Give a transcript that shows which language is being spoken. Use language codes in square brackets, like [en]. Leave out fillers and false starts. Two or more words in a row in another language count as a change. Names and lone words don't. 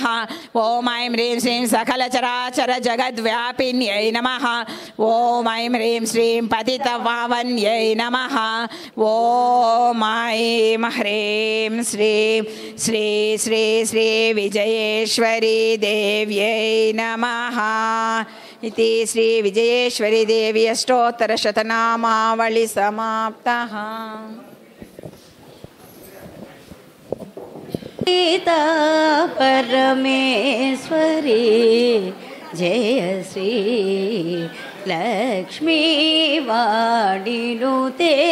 [sa] ఓం ఐం హ్రీం శ్రీం సకల చరాచర జగద్వ్యాపిన్యై నమః. ఓం ఐం హ్రీం శ్రీం పతితపావన్యై నమః. ఓం ఐం హ్రీం శ్రీం శ్రీ శ్రీ శ్రీ విజయేశ్వరీ దేవ్యై నమః. इति श्री विजयेश्वरी देवी अष्टोत्तरशतनामावळि समाप्तः. सीता परमेश्वरी जय श्री लक्ष्मी वाणिनुते